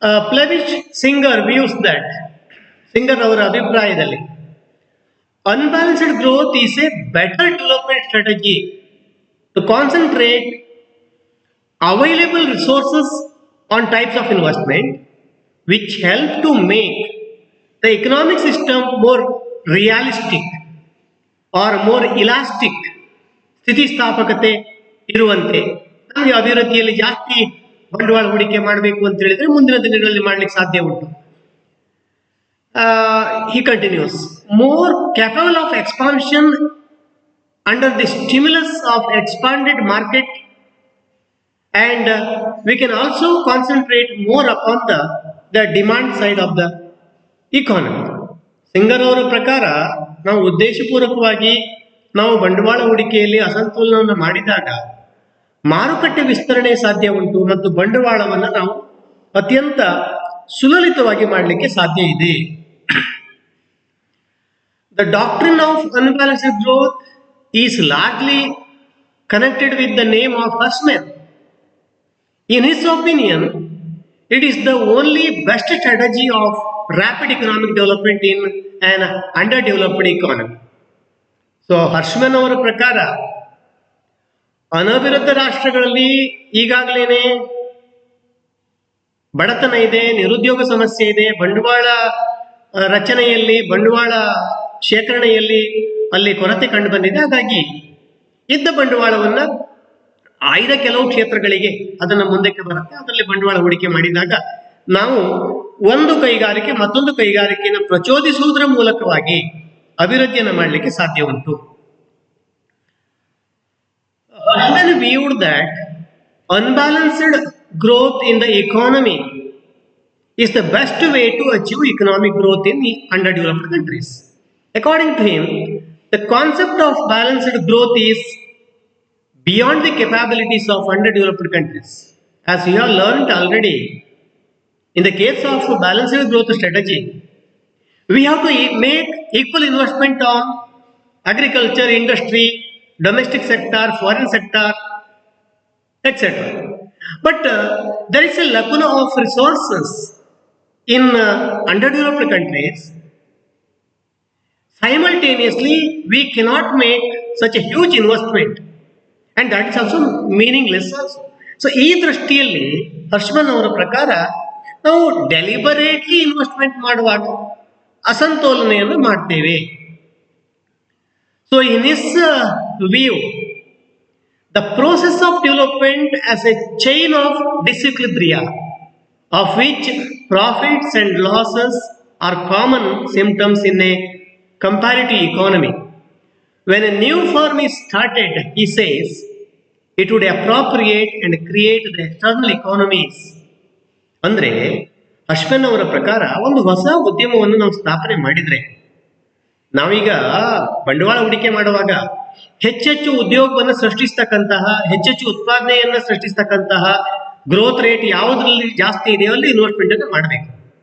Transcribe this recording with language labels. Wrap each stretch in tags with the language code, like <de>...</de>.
<en>Plevish Singer views that, Singer</en> <kn>ಅವರ ಅಭಿಪ್ರಾಯದಲ್ಲಿ,</kn> <en>unbalanced growth is a better development strategy to concentrate available resources on types of investment which help to make the economic system more realistic or more elastic,</en> <kn>ಸ್ಥಿತಿಸ್ಥಾಪಕತೆ ಇರುವಂತೆ. ನಮಗೆ ಅಭಿವೃದ್ಧಿಯಲ್ಲಿ ಜಾಸ್ತಿ ಬಂಡವಾಳ ಹೂಡಿಕೆ ಮಾಡಬೇಕು ಅಂತ ಹೇಳಿದ್ರೆ ಮುಂದಿನ ದಿನಗಳಲ್ಲಿ ಮಾಡಲಿಕ್ಕೆ ಸಾಧ್ಯ ಉಂಟು.</kn> <en>He continues, more capable of expansion under the stimulus of expanded market and we can also concentrate more upon the demand side of the economy.</en> <kn>Singer ಅವರ ಪ್ರಕಾರ ನಾವು ಉದ್ದೇಶಪೂರ್ವಕವಾಗಿ ನಾವು ಬಂಡವಾಳ ಹೂಡಿಕೆಯಲ್ಲಿ ಅಸಂತುಲನವನ್ನು ಮಾಡಿದಾಗ ಮಾರುಕಟ್ಟೆ ವಿಸ್ತರಣೆ ಸಾಧ್ಯ ಉಂಟು ಮತ್ತು ಬಂಡವಾಳವನ್ನು ನಾವು ಅತ್ಯಂತ ಸುಲಲಿತವಾಗಿ ಮಾಡಲಿಕ್ಕೆ ಸಾಧ್ಯ ಇದೆ.</kn> <en>The doctrine of unbalanced growth is largely connected with the name of Hussman. In his opinion, it is the only best strategy of rapid economic development in an underdeveloped economy.</en> <kn>So, ಹರ್ಷ್ಮನ್ ಅವರ ಪ್ರಕಾರ ಅನಭಿವೃದ್ಧ ರಾಷ್ಟ್ರಗಳಲ್ಲಿ ಈಗಾಗಲೇ ಬಡತನ ಇದೆ, ನಿರುದ್ಯೋಗ ಸಮಸ್ಯೆ ಇದೆ, ಬಂಡವಾಳ ರಚನೆಯಲ್ಲಿ ಬಂಡವಾಳ ಶೇಖರಣೆಯಲ್ಲಿ ಅಲ್ಲಿ ಕೊರತೆ ಕಂಡು ಬಂದಿದೆ. ಹಾಗಾಗಿ ಇದ್ದ ಬಂಡವಾಳವನ್ನ ಆಯ್ದ ಕೆಲವು ಕ್ಷೇತ್ರಗಳಿಗೆ ಅದನ್ನು ಮುಂದಕ್ಕೆ ಬರುತ್ತೆ, ಅದರಲ್ಲಿ ಬಂಡವಾಳ ಹೂಡಿಕೆ ಮಾಡಿದಾಗ ನಾವು ಒಂದು ಕೈಗಾರಿಕೆ ಮತ್ತೊಂದು ಕೈಗಾರಿಕೆಯನ್ನು ಪ್ರಚೋದಿಸುವುದರ ಮೂಲಕವಾಗಿ ಅಭಿವೃದ್ಧಿಯನ್ನು ಮಾಡಲಿಕ್ಕೆ ಸಾಧ್ಯ ಉಂಟು.</kn> <en>Hussman viewed that unbalanced growth in the economy is the best way to achieve economic growth in underdeveloped countries. According to him, the concept of balanced growth is beyond the capabilities of underdeveloped countries. As we have learned already, in the case of balanced growth strategy, we have to make equal investment on agriculture, industry, domestic sector, foreign sector, etc. But there is a lacuna of resources in underdeveloped countries. Simultaneously, we cannot make such a huge investment, and that is also meaningless also.</en> <kn>So, ಈ ದೃಷ್ಟಿಯಲ್ಲಿ ಹರ್ಷ್ಮನ್ ಅವರ ಪ್ರಕಾರ ನಾವು</kn> <en>deliberately investment</en> <kn>ಮಾಡುವಾಗ ಅಸಂತೋಲನೆಯನ್ನು ಮಾಡ್ತೇವೆ.</kn> <en>So, in his view, the process of development as a chain of disequilibria, of which profits and losses are common symptoms in a comparative economy. When a new firm is started, he says, it would appropriate and create the external economies.</en> <kn>ಅಂದ್ರೆ ಹರ್ಷ್ಮನ್ ಅವರ ಪ್ರಕಾರ ಒಂದು ಹೊಸ ಉದ್ಯಮವನ್ನು ನಾವು ಸ್ಥಾಪನೆ ಮಾಡಿದ್ರೆ, ನಾವೀಗ ಬಂಡವಾಳ ಹೂಡಿಕೆ ಮಾಡುವಾಗ ಹೆಚ್ಚೆಚ್ಚು ಉದ್ಯೋಗವನ್ನು ಸೃಷ್ಟಿಸ್ತಕ್ಕಂತಹ, ಹೆಚ್ಚೆಚ್ಚು ಉತ್ಪಾದನೆಯನ್ನು ಸೃಷ್ಟಿಸ್ತಕ್ಕಂತಹ ಗ್ರೋತ್ ರೇಟ್ ಯಾವುದರಲ್ಲಿ ಜಾಸ್ತಿ ಇದೆಯೋ ಅಲ್ಲಿ ಇನ್ವೆಸ್ಟ್ಮೆಂಟ್ ಅನ್ನು ಮಾಡಬೇಕು.</kn>